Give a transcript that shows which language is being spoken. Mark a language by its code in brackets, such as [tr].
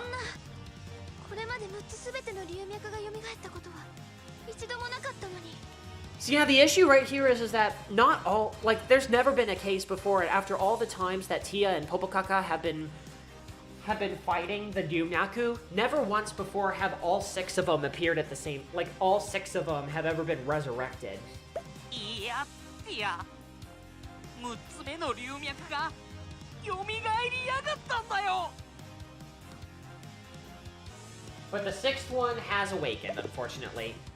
[ja] そんなこれまで6つすべての流脈が蘇ったことは一度もなかったのに。 [en] So yeah, the issue right here is that not all, like, there's never been a case before, after all the times that Tia and Popokaka have been fighting the Dumyaku, never once before have all 6 of them appeared at the same, like, all 6 of them have ever been resurrected. [ja] いやいや6つ目の流脈が蘇りやがったんだよ。 [en] But the 6th one has awakened, unfortunately.